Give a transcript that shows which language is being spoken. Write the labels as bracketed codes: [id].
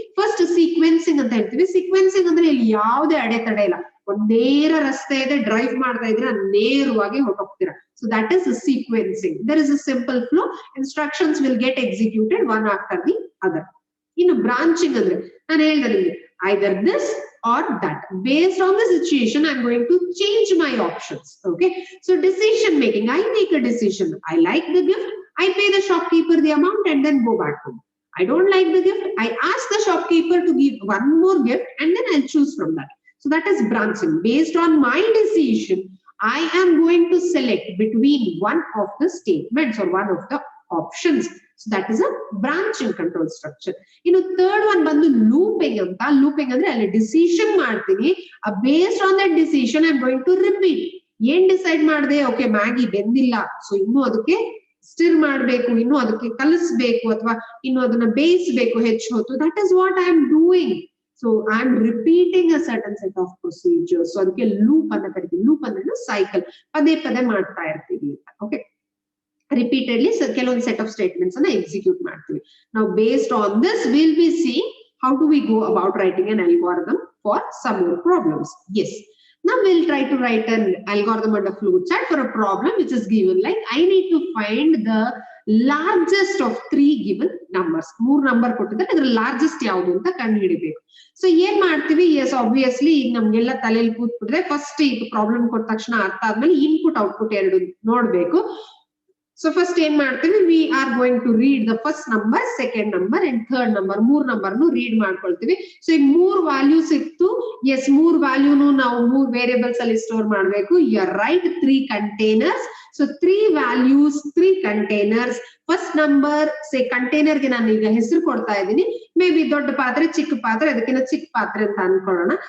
[kn] First sequencing ಅಂತ ಹೇಳ್ತೀವಿ. Sequencing ಅಂದ್ರೆ ಇಲ್ಲಿ ಯಾವುದೇ ಅಡೆತಡೆ ಇಲ್ಲ, ಒಂದೇರ ರಸ್ತೆ ಇದೆ, ಡ್ರೈವ್ ಮಾಡ್ತಾ ಇದ್ರೆ ನೇರವಾಗಿ ಹೊರಟೋಗ್ತೀರಾ. [en] So that is sequencing. There is a simple flow, instructions will get executed one after the other. [kn] ಇನ್ನು ಬ್ರಾಂಚಿಂಗ್ ಅಂದ್ರೆ ನಾನು ಹೇಳಿದೆ ನಿಮ್ಗೆ, [en] either this or that. Based on the situation, I'm going to change my options. Okay. So decision making, I make a decision. I like the gift, I pay the shopkeeper the amount and then go back home. I don't like the gift, I ask the shopkeeper to give 1 more gift and then I'll choose from that. So that is branching. Based on my decision, I am going to select between one of the statements or one of the options. So that is a branching control structure. [kn] ಇನ್ನು third one ಬಂದು looping ಅಂತ. Looping ಅಂದ್ರೆ ಅಲ್ಲಿ decision ಮಾಡ್ತೀನಿ, [en] Based on that decision I am going to repeat. [kn] ಏನ್ decide ಮಾಡಿದೆ, okay Maggi ಬೆಂದಿಲ್ಲ, so ಇನ್ನು ಅದಕ್ಕೆ ಸ್ಟಿರ್ ಮಾಡಬೇಕು, ಇನ್ನು ಅದಕ್ಕೆ ಕಲಿಸ್ಬೇಕು ಅಥವಾ ಇನ್ನು ಅದನ್ನ ಬೇಯಿಸಬೇಕು ಹೆಚ್ಚು ಹೊತ್ತು. [en] That is what I am doing. So I am repeating a certain set of procedures. [kn] So ಅದಕ್ಕೆ ಲೂಪ್ ಅಂತ ಕರಿತೀವಿ. ಲೂಪ್ ಅಂದ್ರೆ ಸೈಕಲ್, ಪದೇ ಪದೇ ಮಾಡ್ತಾ ಇರ್ತೀವಿ ಅಂತ. ಓಕೆ, ರಿಪೀಟೆಡ್ಲಿ ಕೆಲವೊಂದು ಸೆಟ್ ಆಫ್ ಸ್ಟೇಟ್ಮೆಂಟ್ಸ್ ಅನ್ನ ಎಕ್ಸಿಕ್ಯೂಟ್ ಮಾಡ್ತೀವಿ. [en] ನಾವು based on this will be seeing how do we go about writing an algorithm for some more problems. Yes, now we'll try to write an algorithm and a flow chart for a problem which is given like I need to find the largest of 3 given numbers. [kn] 3 number ಕೊಟ್ಟಿದ್ದಾರೆ, ಅದರ largest ಯಾವುದು ಅಂತ ಕಂಡು ಹಿಡಿಬೇಕು. So ಏನ್ ಮಾಡ್ತೀವಿ, yes obviously ಈಗ ನಮ್ಗೆಲ್ಲ ತಲೆಯಲ್ಲಿ ಕೂತ್ಬಿಟ್ರೆ ಫಸ್ಟ್ ಈಗ ಪ್ರಾಬ್ಲಮ್ ಕೊಟ್ಟ ತಕ್ಷಣ ಅರ್ಥ ಆದ್ಮೇಲೆ ಇನ್ಪುಟ್ ಔಟ್ಪುಟ್ ಎರಡು ನೋಡ್ಬೇಕು. [en] So first [kn] ಏನ್ ಮಾಡ್ತೀವಿ, [en] we are going to read the first number, second number and third number. [kn] 3 ನಂಬರ್ನು read ಮಾಡ್ಕೊಳ್ತೀವಿ. ಸೊ ಈಗ 3 ವ್ಯಾಲ್ಯೂ ಸಿಕ್ತು. ಎಸ್, 3 ವ್ಯಾಲ್ಯೂನು ನಾವು 3 ವೇರಿಯೇಬಲ್ಸ್ ಅಲ್ಲಿ ಸ್ಟೋರ್ ಮಾಡ್ಬೇಕು. [en] You are right, 3 containers. So 3 values, 3 containers. [kn] First number say container ಗೆ ನಾನು ಈಗ ಹೆಸರು ಕೊಡ್ತಾ ಇದ್ದೀನಿ. ಮೇ ಬಿ ದೊಡ್ಡ ಪಾತ್ರೆ, ಚಿಕ್ಕ ಪಾತ್ರೆ, ಅದಕ್ಕಿಂತ ಚಿಕ್ಕ ಪಾತ್ರೆ ಅಂತ ಅನ್ಕೊಳ್ಳೋಣ.